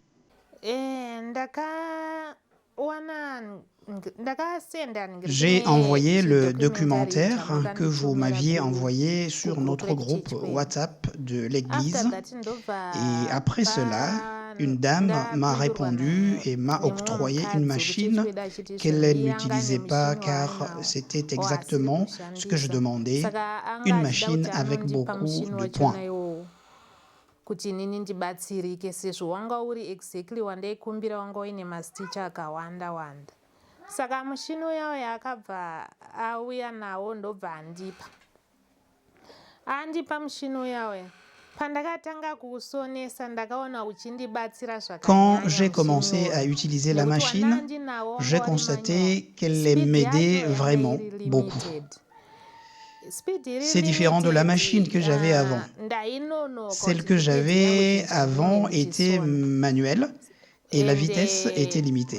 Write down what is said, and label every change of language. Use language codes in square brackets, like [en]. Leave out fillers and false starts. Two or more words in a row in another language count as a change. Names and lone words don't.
[fr] J'ai envoyé le documentaire que vous m'aviez envoyé sur notre groupe WhatsApp de l'église et après cela, une dame m'a répondu et m'a octroyé une machine qu'elle n'utilisait pas car c'était exactement ce que je demandais, une machine avec beaucoup de points. [sn] Kuti inini ndibatsirike sezvo wanga uri exactly wandaikumbira wanga uine masticha akawanda wanda. Saka mushini uya yakabva auya nawo ndobva andipa mushini uya. [fr] Quand j'ai commencé à utiliser la machine, j'ai constaté qu'elle m'aidait vraiment beaucoup. C'est différent de la machine que j'avais avant. Celle que j'avais avant était manuelle et la vitesse était limitée.